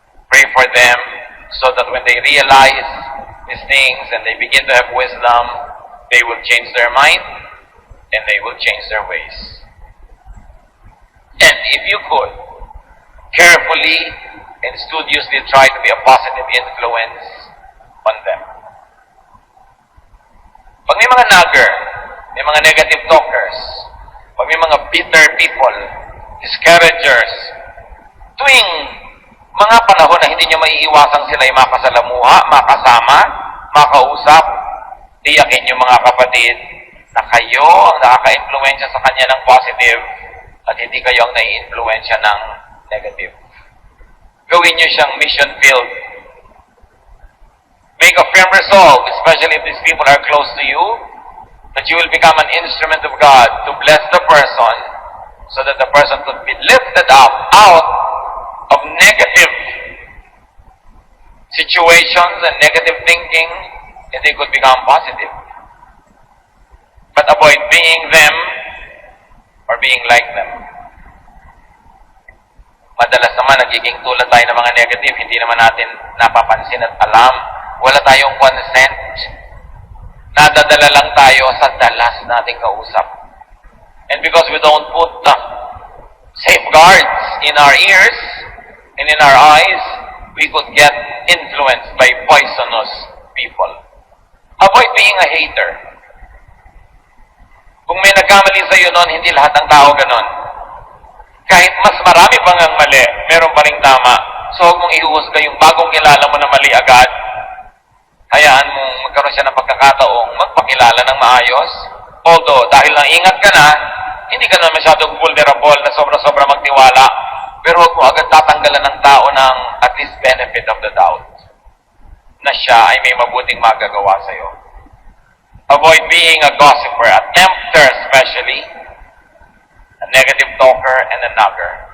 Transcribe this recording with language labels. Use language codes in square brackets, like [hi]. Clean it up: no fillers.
[en] Pray for them so that when they realize these things and they begin to have wisdom, they will change their mind and they will change their ways. And if you could, carefully and studiously try to be a positive influence on them. [tl] Pag may mga nagger, may mga negative talkers, pag may mga bitter people, discouragers, tuwing mga panahon na hindi nyo maiiwasang sila ay makasalamuha, makasama, makausap, tiyakin nyo mga kapatid na kayo ang nakaka-influensya sa kanya ng positive at hindi kayo ang nai-influensya ng negative. Gawin nyo siyang mission field. [en] Make a firm resolve, especially if these people are close to you, that you will become an instrument of God to bless the person so that the person could be lifted up out of negative situations and negative thinking, and they could become positive. But avoid being them or being like them. [tl] Madalas naman nagiging tulad tayo ng mga negative, hindi naman natin napapansin at alam. Wala tayong consent. Nadadala lang tayo sa dalas nating kausap. [en] And because we don't put safeguards in our ears and in our eyes, we could get influenced by poisonous people. Avoid being a hater. [tl] Kung may nagkamali sa iyo noon, hindi lahat ng tao ganon. Kahit mas marami pang ang mali, meron pa ring tama. So huwag mong ihuhusga yung bagong kilala mo na mali agad. Hayaan mong magkaroon siya ng pagkakataong magpakilala ng maayos. Although, dahil naingat ka na, hindi ka na masyadong vulnerable na sobra-sobra magtiwala. Pero huwag mo agad tatanggalan ng tao ng [en] at least benefit of the doubt [tl] na siya ay may mabuting magagawa sa iyo. [en] Avoid being a gossiper, a tempter especially, a negative talker, and a nagger.